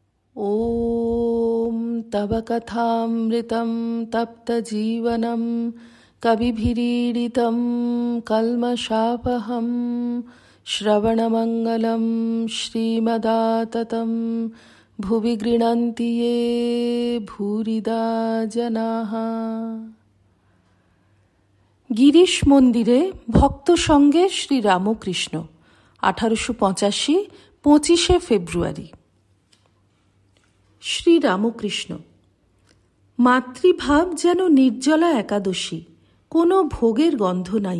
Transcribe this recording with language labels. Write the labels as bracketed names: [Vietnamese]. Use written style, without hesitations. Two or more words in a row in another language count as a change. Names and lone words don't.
[Sanskrit] ॐ तव कथामृतं तप्तजीवनं कविभिरीडितं कल्मषापहं श्रवणमङ्गलं श्रीमदाततं भुवि गृह्णन्ति ये भूरिदा जनाः। [Bangla] গিরিশ মন্দিরে ভক্ত সঙ্গে শ্রী রামকৃষ্ণ 1885 25শে ফেব্রুয়ারি। শ্রী রামকৃষ্ণ। মাতৃভাব যেন নির্জলা একাদশী, কোনো ভোগের গন্ধ নাই।